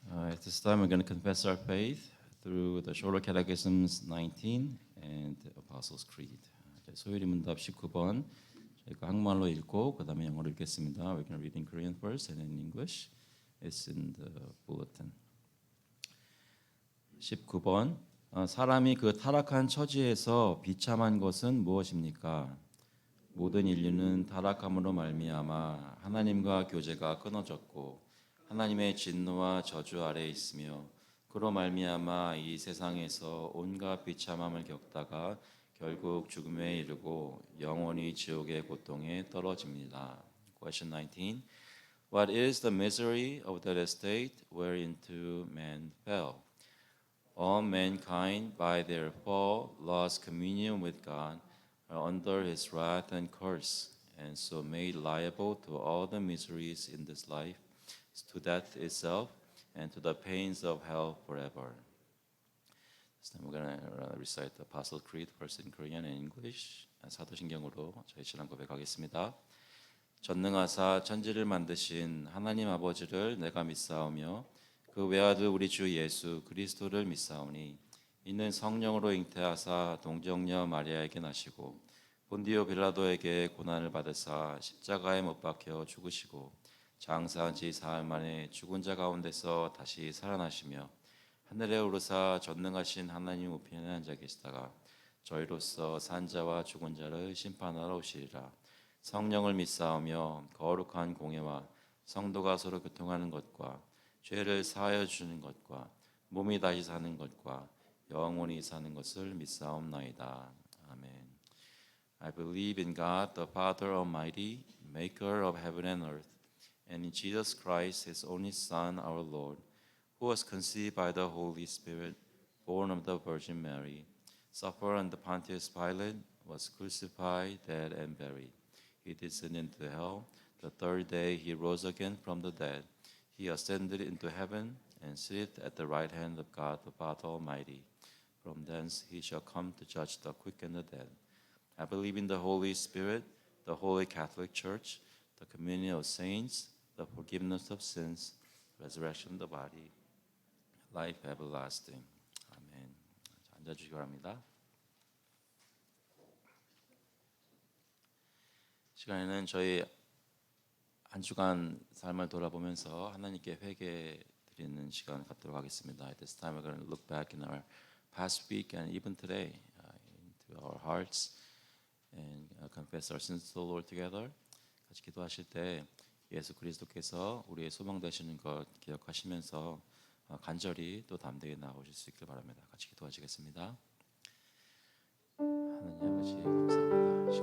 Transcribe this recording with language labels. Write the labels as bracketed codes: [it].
[en] At this time, we're going to confess our faith through the Shorter Catechisms 19 and Apostles' Creed. [ko] 소율이 문답 19번 저희가 한국말로 읽고 그 다음에 영어로 읽겠습니다. [en] We're going to read in Korean first and in English. It's in the bulletin. [ko] 19번 사람이 그 타락한 처지에서 비참한 것은 무엇입니까? 모든 인류는 타락함으로 말미암아 하나님과 교제가 끊어졌고 하나님의 진노와 저주 아래에 있으며 그로 말미암아 이 세상에서 온갖 비참함을 겪다가 결국 죽음에 이르고 영원히 지옥의 고통에 떨어집니다. [en] Question 19. What is the misery of that estate whereinto man fell? All mankind by their fall lost communion with God, are under his wrath and curse, and so made liable to all the miseries in this life, to death itself, and to the pains of hell forever. This time we're going to recite the Apostle Creed first in Korean and English. [ko] 사도신경으로 저희 신앙 고백하겠습니다. 전능하사 천지를 만드신 하나님 아버지를 내가 믿사오며 그 외아들 우리 주 예수 그리스도를 믿사오니 이는 성령으로 잉태하사 동정녀 마리아에게 나시고 본디오 빌라도에게 고난을 받으사 십자가에 못 박혀 죽으시고 장사한 지 사흘 만에 죽은 자 가운데서 다시 살아나시며 하늘에 오르사 전능하신 하나님 우편에 앉아 계시다가 저희로서 산 자와 죽은 자를 심판하러 오시리라. 성령을 믿사오며 거룩한 공예와 성도가 서로 교통하는 것과 죄를 사하여 주는 것과 몸이 다시 사는 것과 영원히 사는 것을 믿사옵나이다. 아멘. [en] I believe in God, the Father Almighty, maker of heaven and earth, and in Jesus Christ, his only Son, our Lord, who was conceived by the Holy Spirit, born of the Virgin Mary, suffered under Pontius Pilate, was crucified, dead, and buried. He descended into hell. The third day he rose again from the dead. He ascended into heaven and sitteth at the right hand of God the Father Almighty. From thence he shall come to judge the quick and the dead. I believe in the Holy Spirit, the Holy Catholic Church, the communion of saints, the forgiveness of sins, resurrection of the body, life everlasting. [ko] 아멘. 자, 앉아주시기 바랍니다. 시간에는 저희 한 주간 삶을 돌아보면서 하나님께 회개 드리는 시간 갖도록 하겠습니다. [en] At this time we're going to look back in our past week and even today into our hearts and confess our sins to the Lord together. [ko] 같이 기도하실 때 예수 그리스도께서 우리의 소망 되시는 것 기억하시면서 간절히 또 담대히 나오실 수 있길 바랍니다. 같이 기도하시겠습니다. 하나님 아버지 감사합니다.